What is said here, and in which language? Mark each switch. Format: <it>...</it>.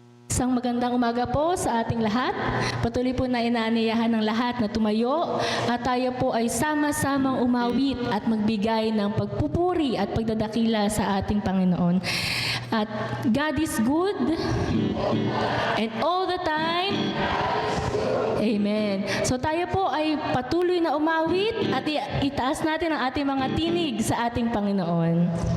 <tl>Isang magandang umaga po sa ating lahat. Patuloy po na inaaniyahan ng lahat na tumayo at tayo po ay sama-samang umawit at magbigay ng pagpupuri at pagdadakila sa ating Panginoon.</tl> <en>At God is good and all the time. Amen.</en> <tl>So tayo po ay patuloy na umawit at itaas natin ang ating mga tinig sa ating Panginoon.</tl>